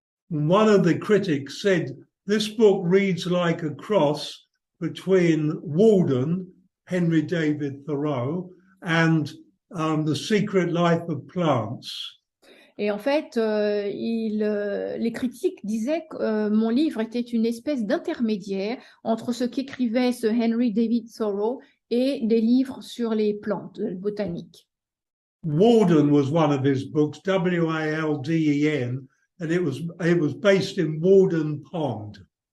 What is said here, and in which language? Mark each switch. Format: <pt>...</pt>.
<en>One of the critics said, this book reads like a cross between Walden, Henry David Thoreau, and The Secret Life of Plants.</en> <fr>Et en fait, les critiques disaient que mon livre était une espèce d'intermédiaire entre ce qu'écrivait ce Henry David Thoreau et des livres sur les plantes botaniques.</fr> <en>Walden was one of his books, Walden, and it was based in Walden Pond.</en>